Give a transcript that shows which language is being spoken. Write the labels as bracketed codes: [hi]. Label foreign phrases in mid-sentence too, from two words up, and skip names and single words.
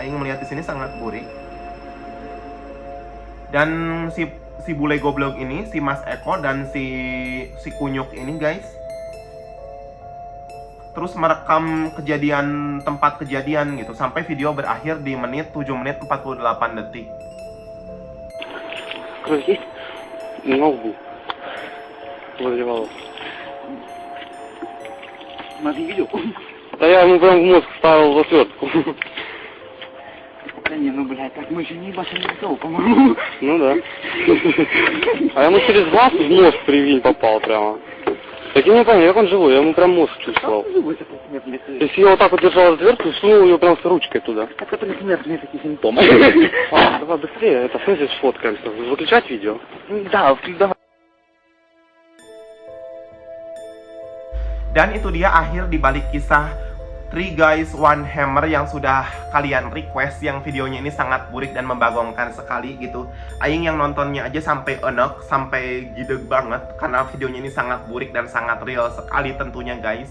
[id] Aing melihat di sini sangat burik. Dan si bule goblok ini, si Mas Eko dan si kunyuk ini guys, terus merekam tempat kejadian gitu, sampai video berakhir di 7 menit 48 detik. [ru] Кровь на лбу. Возле волос. Смотри, видел? Да я ему прям в мозг вставил в отвертку. Да не, блядь, так мы еще не ебашим лицо, по-моему. Ну да. А ему через глаз в мозг привинь попал прямо. Так я не понял, как он живой, я ему прям мозг чувствовал. То есть я вот так вот держал отвертку и сунул ее прям с ручкой туда. Это предсмертные такие симптомы. Давай быстрее, это в смысле сфоткаемся. Выключать видео? Да, давай. [id] Dan itu dia akhir dibalik kisah 3 Guys 1 Hammer yang sudah kalian request, yang videonya ini sangat burik dan membagongkan sekali gitu. Aing yang nontonnya aja sampai enek, sampai gideg banget, karena videonya ini sangat burik dan sangat real sekali tentunya guys.